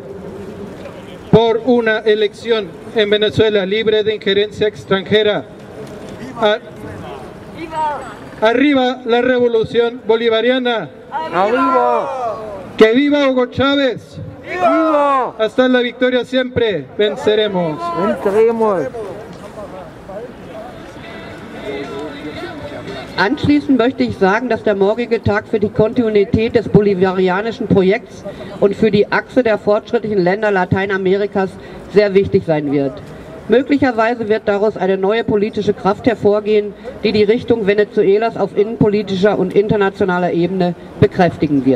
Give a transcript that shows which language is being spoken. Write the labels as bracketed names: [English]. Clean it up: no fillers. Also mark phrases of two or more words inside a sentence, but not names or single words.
[Spanish] Por una elección en Venezuela libre de injerencia extranjera. Arriba la revolución bolivariana. ¡Arriba! ¡Que viva Hugo Chávez! ¡Viva! Hasta la victoria siempre. Venceremos. Venceremos. [German] Anschließend möchte ich sagen, dass der morgige Tag für die Kontinuität des bolivarianischen Projekts und für die Achse der fortschrittlichen Länder Lateinamerikas sehr wichtig sein wird. Möglicherweise wird daraus eine neue politische Kraft hervorgehen, die die Richtung Venezuelas auf innenpolitischer und internationaler Ebene bekräftigen wird.